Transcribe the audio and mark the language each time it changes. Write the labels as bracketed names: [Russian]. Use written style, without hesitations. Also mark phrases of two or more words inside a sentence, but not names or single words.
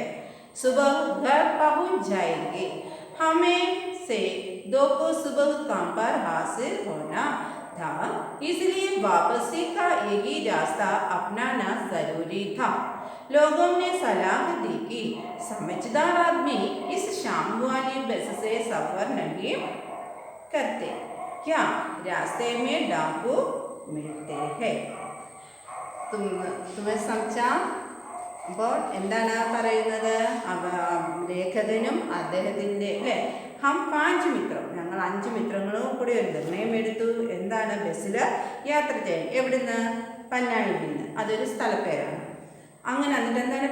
[Hindi] सुबह घर पहुंच जाएंगे, हमें से 2 को सुबह काम पर हाजिर होना था, इसलिए वापसी का एक ही रास्ता अपनाना जरूरी था। लोगों ने सलाह दी कि समझदार आदमी इस शाम वाली बस से सफर नहीं करते। क्या रास्ते में डाकू मिलते हैं? तुम्हें समझा? [Malayalam] അപ്പോൾ എന്താണ് പറയുന്നത്? ലേഖകനും അദ്ദേഹത്തിൻ്റെ അല്ലേ, ഹം 5 മിത്രം, ഞങ്ങൾ 5 മിത്രങ്ങളും കൂടി ഒരു നിർണയം എടുത്തു. എന്താണ്? ബസ്സിൽ യാത്ര ചെയ്യാൻ. എവിടുന്ന്? പന്നാഴിയിൽ നിന്ന്. അതൊരു സ്ഥലപ്പേരാണ്. അങ്ങനെ എന്നിട്ട് എന്താണ്?